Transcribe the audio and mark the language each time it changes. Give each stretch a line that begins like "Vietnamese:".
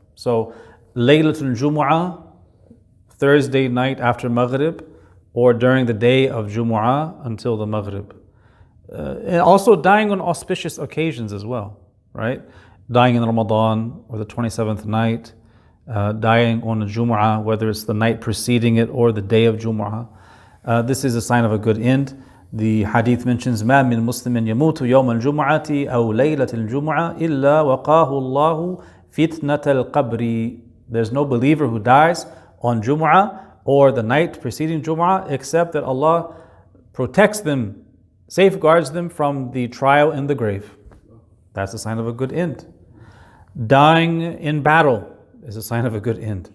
English: So, Laylatul Jumu'ah, Thursday night after Maghrib, or during the day of Jumu'ah until the Maghrib. And also dying on auspicious occasions as well, right? Dying in Ramadan or the 27th night, dying on a Jumu'ah, whether it's the night preceding it or the day of Jumu'ah. This is a sign of a good end. The hadith mentions,
Arabic: مَا مِن مُسْلِمٍ يَمُوتُ يَوْمَ الْجُمُعَةِ أَوْ لَيْلَةِ الْجُمُعَةِ إِلَّا وَقَاهُ اللَّهُ فِتْنَةَ الْقَبْرِ.
English: There's no believer who dies on Jumu'ah or the night preceding Jumu'ah except that Allah protects them, safeguards them from the trial in the grave. That's a sign of a good end. Dying in battle is a sign of a good end.